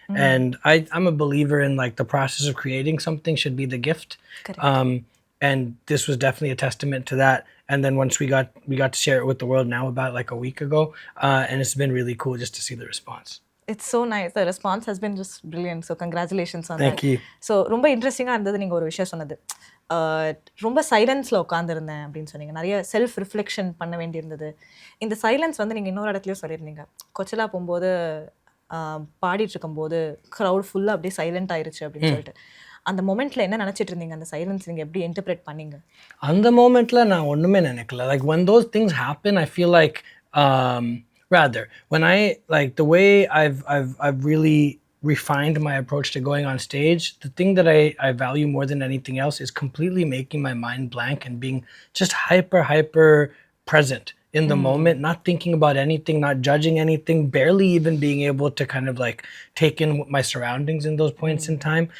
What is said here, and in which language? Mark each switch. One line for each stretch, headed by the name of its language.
English: And I'm a believer in like the process of creating something should be the gift. Correct. And this was definitely a testament to that. And then once we got to share it with the world now about like a week ago, and it's been really cool just to see the response. It's so nice. The response has been just brilliant. So congratulations on Thank that. you.
Tamil: So ரொம்ப இன்ட்ரெஸ்டிங்காக இருந்தது நீங்கள் ஒரு விஷயம் சொன்னது. ரொம்ப சைலன்ஸில் உட்காந்துருந்தேன் அப்படின்னு சொன்னீங்க. நிறைய செல்ஃப் ரிஃப்ளெக்ஷன் பண்ண வேண்டியிருந்தது. இந்த சைலன்ஸ் வந்து நீங்கள் இன்னொரு இடத்துலையும் சொல்லியிருந்தீங்க. கொச்சலா போகும்போது பாடிட்டு இருக்கும்போது க்ரௌட் ஃபுல்லாக அப்படியே சைலண்ட் ஆயிருச்சு அப்படின்னு சொல்லிட்டு. அந்த மொமெண்ட்டில் என்ன நினச்சிட்டு இருந்தீங்க? அந்த சைலன்ஸ் நீங்கள் எப்படி இன்டர்பிரேட் பண்ணீங்க? அந்த மொமெண்ட்டில் நான் ஒன்றுமே நினைக்கல.
English: Like when those things happen, I feel like, rather, when I, like, the way I've really refined my approach to going on stage, the thing that I value more than anything else is completely making my mind blank and being just hyper present in the moment, not thinking about anything, not judging anything, barely even being able to kind of like take in my surroundings in those points in time.